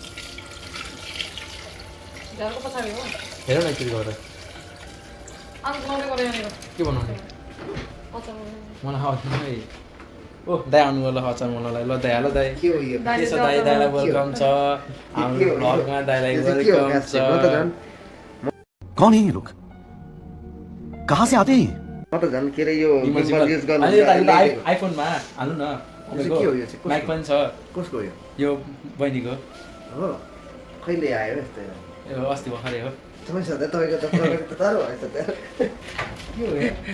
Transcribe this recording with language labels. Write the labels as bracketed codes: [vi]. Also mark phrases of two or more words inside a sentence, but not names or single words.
[ne] घरको पछाडि हो हेर न एकचोटि गर आज बनाउने गरे यहाँनिर के बनाउने अचार मलाई ओ दाइ आउनु होला अचार मलाई ल दाइ के हो यो के छ दाइलाई वेलकम छ हाम्रो भ्लगमा दाइलाई वेलकम छ [hi] कौन है ये लोग कहाँ से आते हैं [ne] म त झन् के रे यो [en] gimbal use [ne] गर्नु आइफोनमा हाल्नु न के हो यो चाहिँ माइक पनि छ कसको यो बहिनीको हो कहिले आयो यस्तो यो अस्ति भर्खरै हो तपाईँ सधैँ तपाईँको त प्रगति त तारो भएछ त के हो